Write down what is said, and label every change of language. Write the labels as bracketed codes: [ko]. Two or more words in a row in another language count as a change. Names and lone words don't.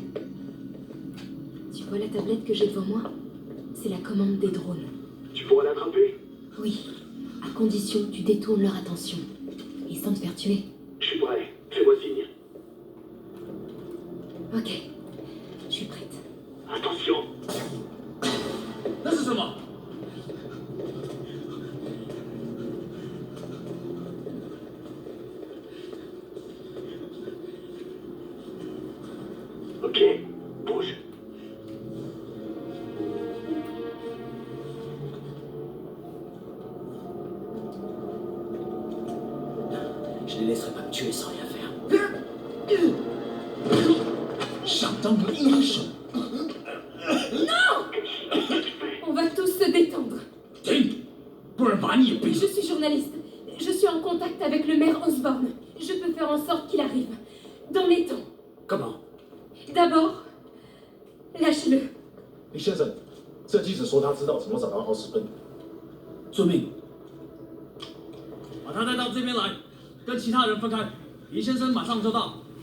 [fr] Tu vois la tablette que j'ai devant moi? C'est la commande des drones. Tu pourras l'attraper? Oui, à condition que tu détournes leur attention. Et sans te faire tuer. Je suis prêt. Fais-moi signe. Ok, je suis prête. Attention. [zh] 那是什么？ [fr] Ok, bouge. Je les laisserai pas me tuer sans rien faire. [zh] 相当的英雄。 [fr] On va tous se détendre. [zh] 停，不然把你也逼 [fr] Je suis journaliste. Je suis en contact avec le maire Osborn. Je peux faire en sorte qu'il arrive. Dans les temps. [zh] 干嘛？ [fr] D'abord, lâche-le. [zh] 李先生，这记者说他知道怎么找到奥斯本。遵命。把他带到这边来，跟其他人分开。李先生马上就到。